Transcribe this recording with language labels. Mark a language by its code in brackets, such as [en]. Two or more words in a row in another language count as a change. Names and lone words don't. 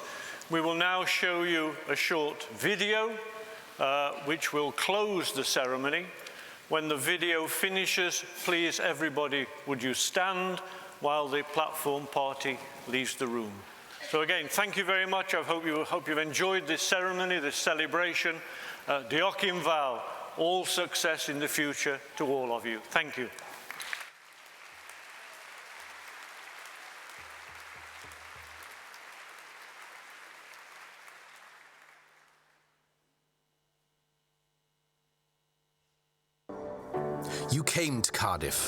[en] We will now show you a short video which will close the ceremony. When the video finishes, please everybody, would you stand while the platform party leaves the room. So again, thank you very much. I hope you've enjoyed this ceremony, this celebration. [cy] Diolch yn fawr. [en] All success in the future to all of you. Thank you. You came to Cardiff.